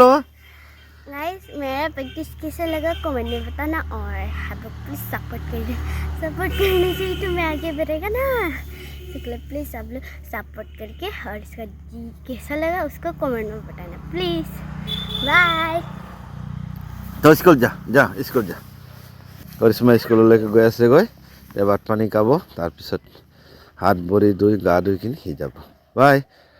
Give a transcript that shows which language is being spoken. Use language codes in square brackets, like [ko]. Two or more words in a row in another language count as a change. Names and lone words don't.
[hi] गाइस मेरा प्रैक्टिस कैसा लगा कमेंट में बताना, और आप लोग प्लीज सपोर्ट कर देना, सपोर्ट करने से ही तो मैं आगे बढ़ेगा ना, इसलिए प्लीज आप लोग सपोर्ट करके, और इसका कैसा लगा उसको कमेंट में बताना प्लीज। बाय। तो स्कूल जा स्कूल जा। [as] কৰিশ্মা স্কুললৈকে গৈ আছে। ভাত পানী খাব, তাৰপিছত হাত ভৰি ধুই গা ধুই কিনি সি যাব। বাই।